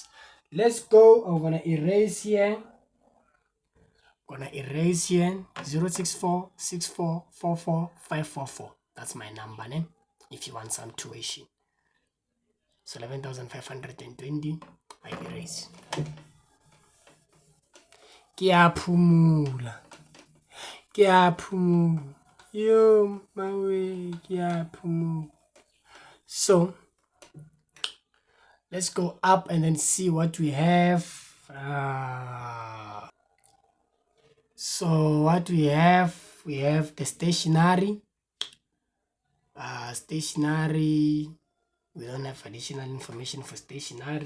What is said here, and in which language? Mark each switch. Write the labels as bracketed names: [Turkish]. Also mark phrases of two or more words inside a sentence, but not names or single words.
[English] Let's go. I'm gonna erase here. 064 64 44 544. That's my number, if you want some tuition. So 11,520. I erase. [Northern Sotho] Ke a phumula. [English] Yo, my way, [Northern Sotho] ke a phumula. [English] So let's go up and then see what we have. So what we have the stationary. Stationary, we don't have additional information for stationary.